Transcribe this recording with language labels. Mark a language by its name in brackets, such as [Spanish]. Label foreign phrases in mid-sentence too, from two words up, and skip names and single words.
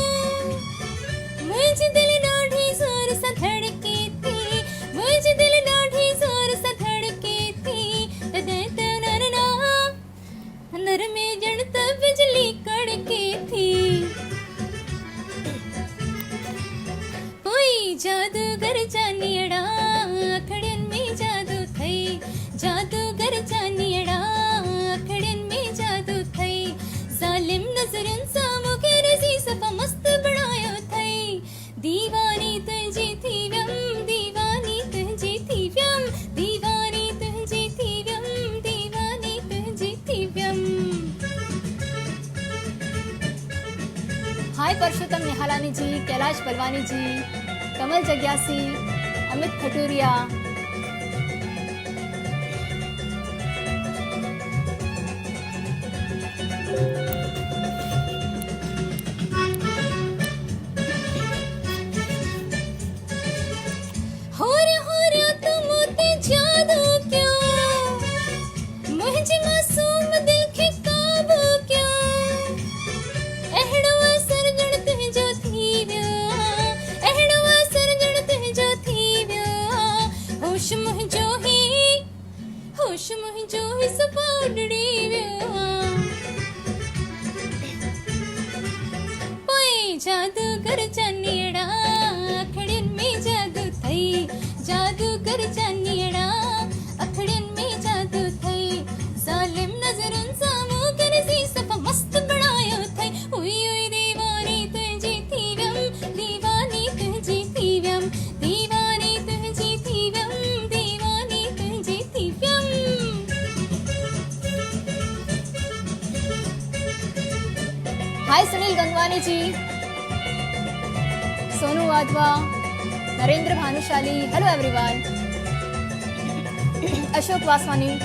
[Sindhi] मुझे दिल डाढ़ी जोर सा धड़के थी, मुझे दिल डाढ़ी जोर सा धड़के थी, नर में जड़ता बिजली कड़के थी, कोई जादूगर जानियड़ा आखड़न में जादू थई, जादूगर जानियड़ा आखड़न में जादू थई, जालिम नजरन सा मुखे नज़ी सफ़ा मस्त बणायो थई, दीवानी तुझी थी व्यम, दीवानी तुझी थी व्यम, दीवानी तुझी थी व्यम, दीवानी तुझी थी व्यम। हाय परशोत्तम निहालानी जी, कैलाश बलवानी जी, कमल जग्यासी, अमित खटूरिया, हो रहा तुम ते जादू क्यों, मुझे मासूम दिल के काबू क्यों, एहड़वा सरजण तुझो थी व्यो, एहड़वा सरजण तुझो थी व्यो, होश मुझो ही सपाडड़ी व्यो, ओए जादूगर जानियड़ा आखड़न में जादू थई, जादूगर जानियड़ा आखड़न में जादू थई, जालिम नजरन सा मुखे नज़ी सफ़ा मस्त बणायो थई, उई उई दीवानी तुझी थी व्यम, दीवानी तुझी थी व्यम, दीवानी तुझी थी व्यम, दीवानी तुझी थी व्यम। हाय सुनील गंगवानी जी, सोनू वाधवा, नरेंद्र भानुशाली, [English] hello everyone, [Sindhi] अशोक वासवानी,